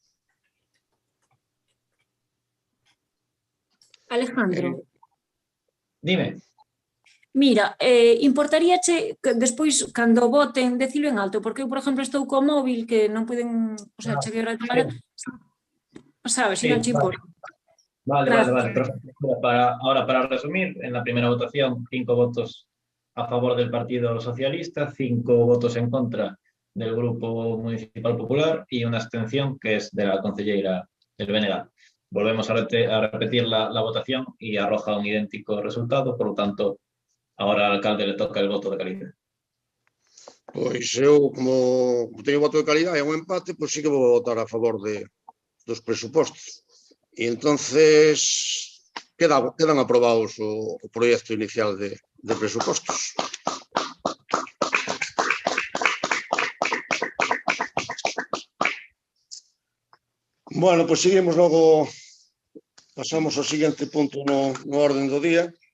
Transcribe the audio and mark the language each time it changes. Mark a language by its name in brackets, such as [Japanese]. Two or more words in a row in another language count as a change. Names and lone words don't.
[Galician] Alejandro, Dime. mira, importaríache que despois, cando voten, decilo en alto, porque eu, por exemplo, estou co móvil que non poden, [Spanish] o sea, [Galician] cheguei a tomar, sabes, se non che importa. [Spanish] Vale. Perfecto. Ahora, para resumir, en la primera votación, 5 votos a favor del Partido Socialista, 5 votos en contra del Grupo Municipal Popular y una abstención que es de la concejera del BNG. Volvemos a repetir la votación y arroja un idéntico resultado, por lo tanto, ahora al alcalde le toca el voto de calidad. [Galician] Pois eu, como teño voto de calidad e un empate, pois sí que vou votar a favor dos presupostos. E entonces quedan aprobados o proxecto inicial de presupostos. Bueno, pois seguimos logo, pasamos ao seguinte punto no orden do día.